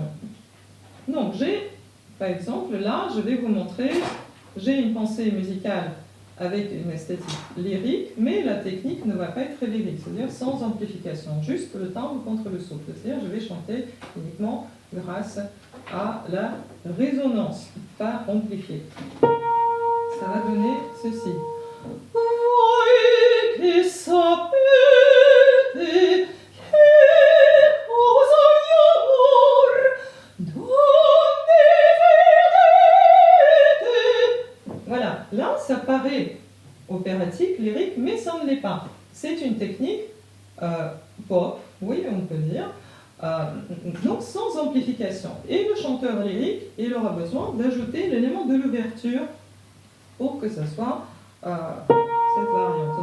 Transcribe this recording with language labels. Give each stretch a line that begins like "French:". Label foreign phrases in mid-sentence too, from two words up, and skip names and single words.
French: Donc, j'ai, par exemple, là, je vais vous montrer, j'ai une pensée musicale avec une esthétique lyrique, mais la technique ne va pas être lyrique, c'est-à-dire sans amplification, juste le timbre contre le souffle. C'est-à-dire je vais chanter uniquement grâce à la résonance, pas amplifiée. Ça va donner ceci.
Italian: Voi che sapete che cosa amor donde vedete.
French: Voilà, là ça paraît opératique, lyrique, mais ça ne l'est pas. C'est une technique pop, oui on peut dire, donc sans amplification. Et le chanteur lyrique, il aura besoin d'ajouter l'élément de l'ouverture pour que ça soit cette variante.